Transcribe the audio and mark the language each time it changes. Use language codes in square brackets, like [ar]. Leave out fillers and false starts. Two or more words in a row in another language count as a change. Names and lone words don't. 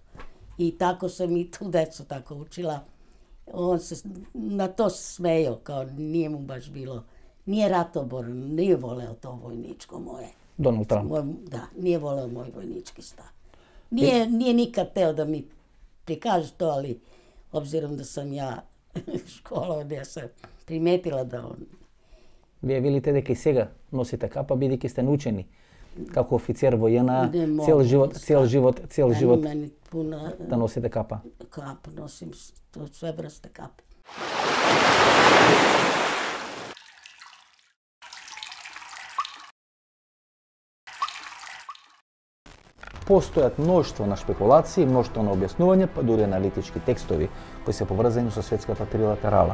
[sr] I tako sam i tu decu tako učila. On se na to smejao, kao nije mu baš bilo, nije ratoborno, nije voleo to vojničko moje. Donald Trump. Da, nije voleo moj vojnički stav. Nije nikad teo da mi prikaže to, ali obzirom da sam ja školovana, ja sam primetila da on... [mk] Вие велите дека и сега носите капа, бидејќи сте научени како офицер во ЈНА, цел живот да носите капа. [sr] Капа носим, све врсте капа. [mk] Постојат мноштво на шпекулации, мноштво на објаснување, па дури аналитички текстови кои се поврзани со светската трилатерала.